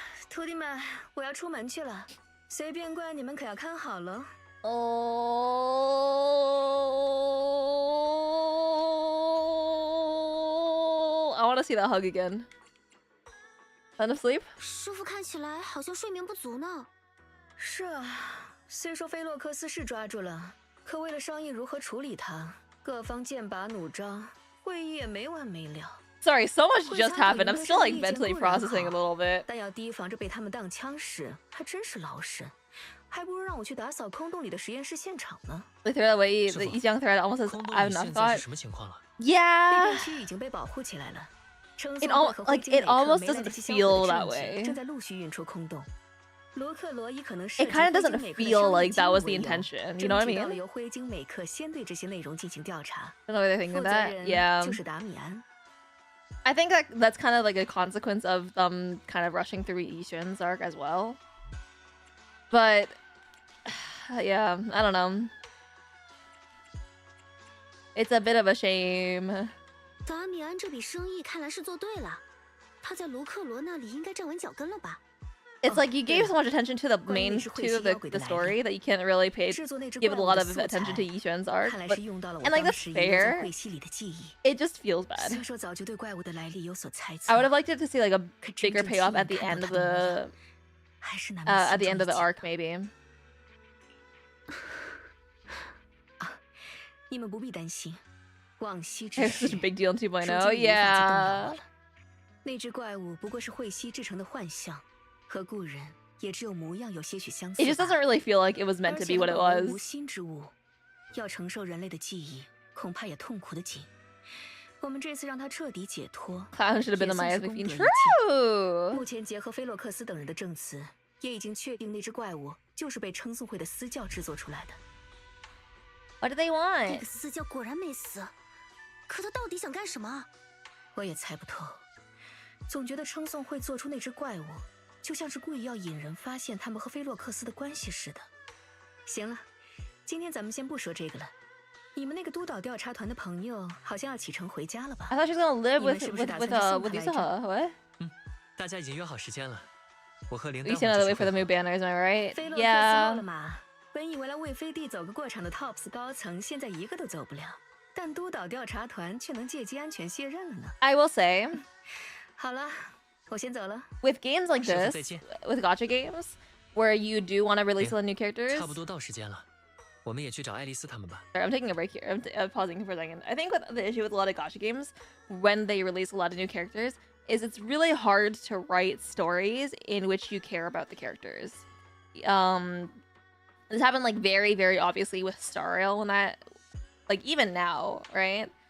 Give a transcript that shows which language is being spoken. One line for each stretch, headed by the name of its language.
Chinese: 徒弟们，我要出门去了，随便怪你们可要看好了。
English: Oh, I want to see that hug again. Kind of sleep?
Chinese: 师傅看起来好像睡眠不足呢。是啊，虽说菲洛克斯是抓住了，可为了商议如何处理他，各方剑拔弩张，会议也没完没了。
English: Sorry, so much just happened. I'm still like mentally processing a little bit.
Chinese: 但要提防着被他们当枪使，还真是劳神。还不如让我去打扫空洞里的实验室现场呢。
English: The thread away, the young thread almost says, "I've not thought."
Chinese: 什么情况了？
English: Yeah.
Chinese: 那片区已经被保护起来了。
English: It almost doesn't feel that way.
Chinese: 正在陆续运出空洞。罗克罗伊可能
English: It kind of doesn't feel like that was the intention. You know what I mean?
Chinese: 由灰鲸美克先对这些内容进行调查。
English: I don't know what they're thinking of that. Yeah.
Chinese: 就是达米安。
English: I think that's kind of like a consequence of them kind of rushing through Yixuan's arc as well. But yeah, I don't know. It's a bit of a shame.
Chinese: 达米安这笔生意看来是做对了，他在卢克罗那里应该站稳脚跟了吧？
English: It's like you gave so much attention to the main to the story that you can't really give it a lot of attention to Yixuan's arc. But, and like that's fair. It just feels bad. I would have liked it to see like a bigger payoff at the end of the arc, maybe.
Chinese: 你们不必担心，往昔
English: It's such a big deal in 2.0. Yeah.
Chinese: 那只怪物不过是慧西制成的幻象。和故人也只有模样有些许相似。 It just doesn't really feel like it was meant to be what it was. 无心之物，要承受人类的记忆，恐怕也痛苦的紧。我们这次让他彻底解脱。
English: Clown should have been the Maya's fiend. True.
Chinese: 目前结合菲洛克斯等人的证词，也已经确定那只怪物就是被称颂会的私教制作出来的。
English: What do they want?
Chinese: 那个私教果然没死，可他到底想干什么？我也猜不透，总觉得称颂会做出那只怪物，就像是故意要引人发现他们和菲洛克斯的关系似的。行了，今天咱们先不说这个了。你们那个督导调查团的朋友好像要启程回家了吧
English: I thought she was gonna live with Yusuha. What?
Chinese: 大家已经约好时间了，我和铃铛。
English: We still have to wait for the new banners, am I right?
Chinese: 菲洛克斯落了马，本以为来为飞地走个过场的 TOPS 高层，现在一个都走不了。但督导调查团却能借机安全卸任了呢。
English: I will say,
Chinese: 好了，我先走了。
English: with games like this, with gacha games, where you do want to release all the new characters.
Chinese: 差不多到时间了，我们也去找爱丽丝他们吧。
English: Sorry, I'm taking a break here. I'm pausing for a second. I think the issue with a lot of gacha games, when they release a lot of new characters, is it's really hard to write stories in which you care about the characters. This happened like very, very obviously with Star Rail when that, like even now, right?